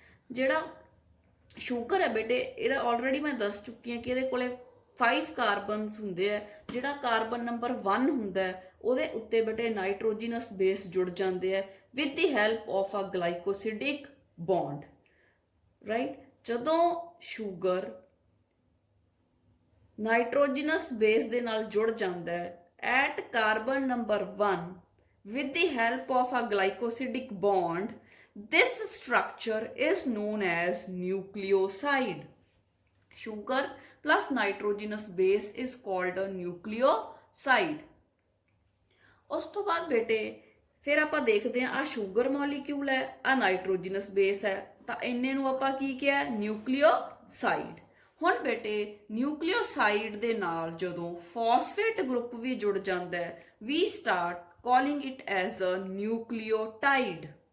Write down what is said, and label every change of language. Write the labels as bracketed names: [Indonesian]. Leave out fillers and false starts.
[Punjabi] ਜਿਹੜਾ ਸ਼ੂਗਰ ਹੈ ਬੇਟੇ ਇਹਦਾ ਆਲਰੇਡੀ ਮੈਂ ਦੱਸ ਚੁੱਕੀ ਹਾਂ ਕਿ ਇਹਦੇ ਕੋਲੇ 5 ਕਾਰਬਨਸ ਹੁੰਦੇ ਆ। ਜਿਹੜਾ ਕਾਰਬਨ ਨੰਬਰ 1 ਹੁੰਦਾ ਹੈ ਉਹਦੇ ਉੱਤੇ ਬੇਟੇ ਨਾਈਟ੍ਰੋਜਨਸ ਬੇਸ ਜੁੜ ਜਾਂਦੇ ਆ [English] With the help of a glycosidic bond, right. [Punjabi] ਜਦੋਂ ਸ਼ੂਗਰ ਨਾਈਟ੍ਰੋਜਨਸ ਬੇਸ ਦੇ ਨਾਲ ਜੁੜ ਜਾਂਦਾ ਹੈ [English] At carbon number 1 with the help of a glycosidic bond, this structure is known as nucleoside. Sugar plus nitrogenous base is called a nucleoside. [Punjabi] ਉਸ ਤੋਂ ਬਾਅਦ ਬੇਟੇ ਫਿਰ ਆਪਾਂ ਦੇਖਦੇ ਹਾਂ ਆ ਸ਼ੂਗਰ ਮੋਲੀਕਿਊਲ ਹੈ, ਆ ਨਾਈਟ੍ਰੋਜਨਸ ਬੇਸ ਹੈ, ਤਾਂ ਇੰਨੇ ਨੂੰ ਆਪਾਂ ਕੀ ਕਿਹਾ? ਨਿਊਕਲੀਓਸਾਈਡ। ਹੁਣ ਬੇਟੇ ਨਿਊਕਲੀਓਸਾਈਡ ਦੇ ਨਾਲ ਜਦੋਂ ਫਾਸਫੇਟ ਗਰੁੱਪ ਵੀ ਜੁੜ ਜਾਂਦਾ ਹੈ [English] We start calling it as a nucleotide.